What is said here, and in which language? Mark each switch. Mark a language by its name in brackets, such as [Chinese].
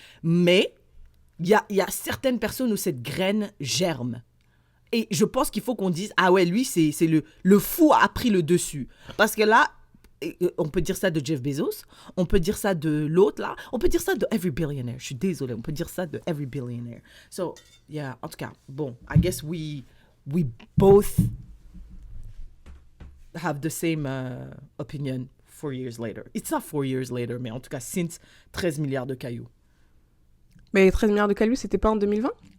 [French] Mais il y a certaines personnes où cette graine germe. Et je pense qu'il faut qu'on dise, ah ouais, lui, c'est le fou a pris le dessus. Parce que là, on peut dire ça de Jeff Bezos, on peut dire ça de l'autre là, on peut dire ça de [English] every billionaire. [French] Je suis désolée, on peut dire ça de [English] every billionaire. So, yeah, [French] en tout cas, bon, [English] I guess we both have the same opinion 4 years later. It's not 4 years later, [French] mais en tout cas, [English] since [French] 13 milliards de cailloux. Mais 13 milliards de cailloux, c'était pas en 2020